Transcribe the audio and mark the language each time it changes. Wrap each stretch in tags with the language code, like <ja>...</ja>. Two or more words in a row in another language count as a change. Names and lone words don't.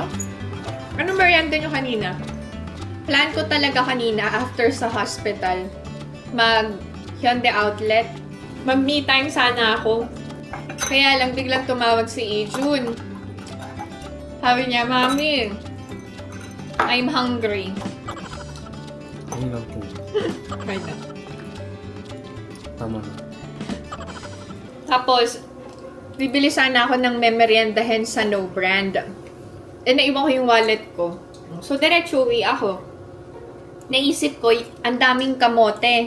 <tl>Anong merienda nyo kanina? Plan ko talaga kanina after sa hospital Hyundai Outlet. Mag-me time sana ako. Kaya lang biglang tumawag si Ijun. Sabi niya, Mami,</tl> <en>I'm hungry.</en> <ko>아니 난 또.</ko> <tl>Right na. tama na. Tapos, bibili sana ako ng memeriendahin sa No Brand. Naiwan ko yung wallet ko. So, diretso uwi ako. Naisip ko, ang daming kamote.</tl>